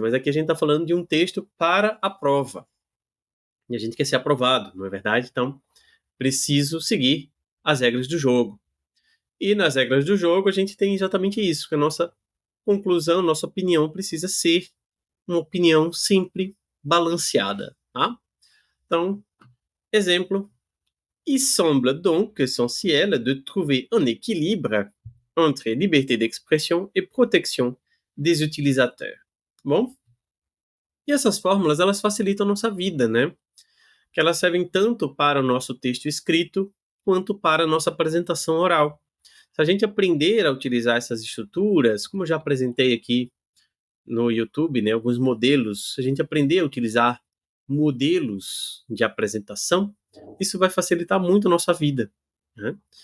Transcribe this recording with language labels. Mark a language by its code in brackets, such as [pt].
[pt] Mas aqui a gente está falando de um texto para a prova. E a gente quer ser aprovado, não é verdade? Então, preciso seguir as regras do jogo. E nas regras do jogo a gente tem exatamente isso, que a nossa conclusão, nossa opinião precisa ser uma opinião sempre balanceada, tá? Então, exemplo, [fr] il semble donc essentiel de trouver un équilibre entre liberté d'expression et protection des utilisateurs. [pt] Bom? E essas fórmulas, elas facilitam a nossa vida, né? Que elas servem tanto para o nosso texto escrito quanto para a nossa apresentação oral. Se a gente aprender a utilizar essas estruturas, como eu já apresentei aqui no YouTube, né, alguns modelos, se a gente aprender a utilizar modelos de apresentação, isso vai facilitar muito a nossa vida. Né?